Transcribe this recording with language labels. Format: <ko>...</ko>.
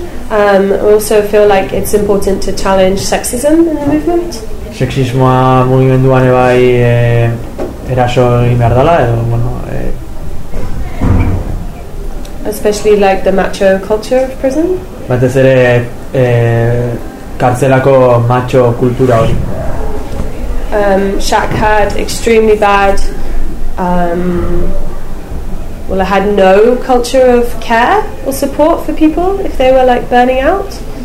<en>I also feel like it's important to challenge sexism in the movement.</en> <eu>Sexismoa mugimenduan bai eraso egin behar dela edo bueno,</eu> <en>especially like the macho culture of prison.</en> <eu>Batez ere kartzelako macho kultura hori.</eu> <en>SHAC had extremely bad I had no culture of care or support for people if they were like burning out.</en>